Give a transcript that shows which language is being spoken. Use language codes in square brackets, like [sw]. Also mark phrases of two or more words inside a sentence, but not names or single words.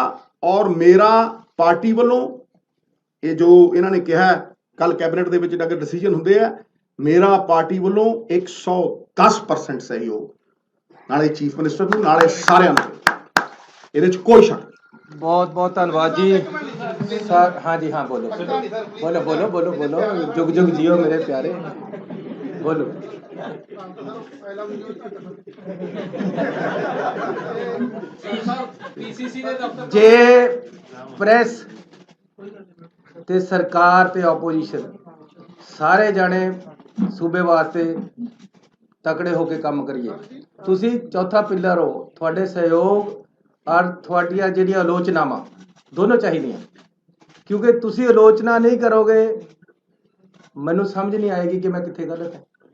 [pa] ਔਰ ਮੇਰਾ ਪਾਰਟੀ ਵੱਲੋਂ ਇਹ ਜੋ ਇਹਨਾਂ ਨੇ ਕਿਹਾ ਕੱਲ ਕੈਬਨਿਟ ਦੇ ਵਿੱਚ ਅਗਰ ਡਿਸੀਜਨ ਹੁੰਦੇ ਆ, ਮੇਰਾ ਪਾਰਟੀ ਵੱਲੋਂ 110% ਸਹਿਯੋਗ, ਨਾਲੇ [en] chief minister [pa] ਨੂੰ, ਨਾਲੇ ਸਾਰਿਆਂ ਨੂੰ, ਇਹਦੇ 'ਚ ਕੋਈ ਸ਼ੱਕ ਨਹੀਂ। [hi] बहुत बहुत धन्यवाद जी सर। हाँ जी हाँ, बोलो बोलो बोलो बोलो बोलो, जुग जुग जियो मेरे प्यारे, बोलो। [pa] जे ਪ੍ਰੈਸ ਤੇ ਸਰਕਾਰ ਤੇ ਆਪੋਜੀਸ਼ਨ ਸਾਰੇ ਜਾਣੇ ਸੂਬੇ ਵਾਸਤੇ ਤਕੜੇ ਹੋ ਕੇ ਕੰਮ ਕਰੀਏ। ਤੁਸੀਂ ਚੌਥਾ ਪਿੱਲਰ ਹੋ, ਤੁਹਾਡੇ ਸਹਿਯੋਗ ਔਰ ਤੁਹਾਡੀਆਂ ਜਿਹੜੀਆਂ ਆਲੋਚਨਾਵਾਂ ਦੋਨੋਂ ਚਾਹੀਦੀਆਂ, ਕਿਉਂਕਿ ਤੁਸੀਂ ਆਲੋਚਨਾ ਨਹੀਂ ਕਰੋਗੇ ਮੈਨੂੰ ਸਮਝ ਨਹੀਂ ਆਏਗੀ ਕਿ ਮੈਂ ਕਿੱਥੇ ਗਲਤ ਹੈ।